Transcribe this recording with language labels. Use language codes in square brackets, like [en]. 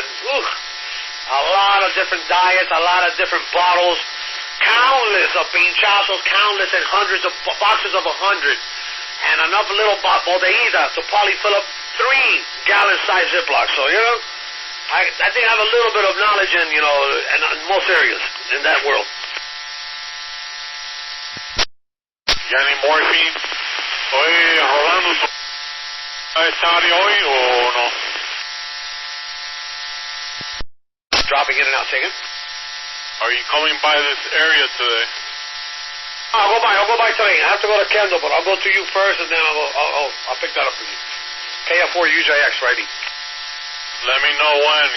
[en] A lot of different diets, a lot of different bottles, countless of pinchazos, countless and hundreds of boxes of 100, and enough little botellita to probably fill up 3-gallon size Ziplocs. So, you know, I think I have a little bit of knowledge in, you know, in most areas in that world. You got any morphine? [es] Oye, Rolando, ¿estás hoy o no? [en] Dropping in and out, taking. Are you coming by this area today? I'll go by today. I have to go to Kendall, but I'll go to you first, and then I'll pick that up for you. KF4 UJX, righty. Let me know when.